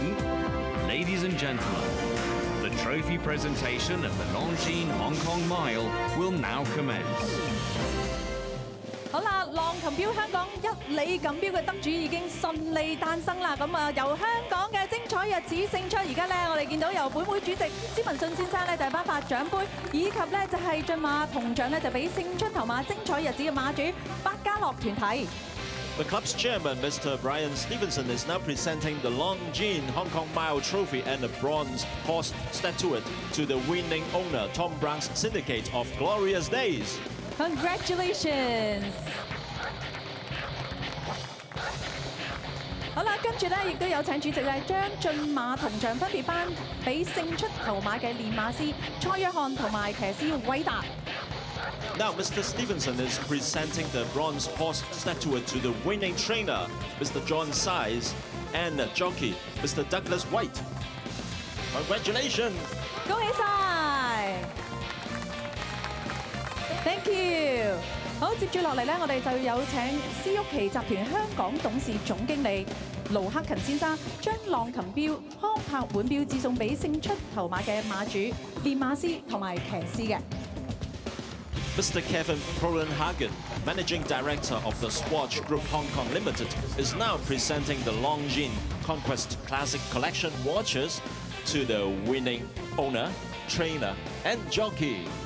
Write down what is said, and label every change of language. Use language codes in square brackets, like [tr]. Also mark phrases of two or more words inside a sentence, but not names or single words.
[en] Ladies and gentlemen, the trophy presentation of the Longines Hong Kong Mile will now commence. [yue] 好啦，浪琴標香港一哩錦標嘅得主已經順利誕生啦！咁啊，由香港嘅精彩日子勝出，而家咧我哋見到由本會主席施文信先生咧就係頒發獎杯，以及咧就係駿馬銅獎咧就俾勝出頭馬精彩日子嘅馬主百家樂團體。 [en] The club's chairman, Mr. Brian Stevenson, is now presenting the Longines Hong Kong Mile Trophy and the bronze horse statuette to the winning owner, Tom Brown's Syndicate of Glorious Days. Congratulations！ [yue] 好啦，跟住咧亦都有請主席咧將駿馬銅獎分別頒俾勝出頭馬嘅練馬師蔡約翰同埋騎師偉達。 [en] Now, Mr. Stevenson is presenting the bronze horse statuette to the winning trainer, Mr. John Size, and the jockey, Mr. Douglas White. Congratulations! [yue] 恭喜晒 ！ [en] Thank you。 [yue] 好，接住落嚟咧，我哋就有請施旭琪集團香港董事總經理盧克勤先生，將浪琴標康柏碗標致送俾勝出頭馬嘅馬主、練馬師同埋騎師嘅。 [en] Mr. Kevin Prolenhagen, Managing Director of the Swatch Group Hong Kong Limited, is now presenting the Longines Conquest Classic Collection watches to the winning owner, trainer, and jockey.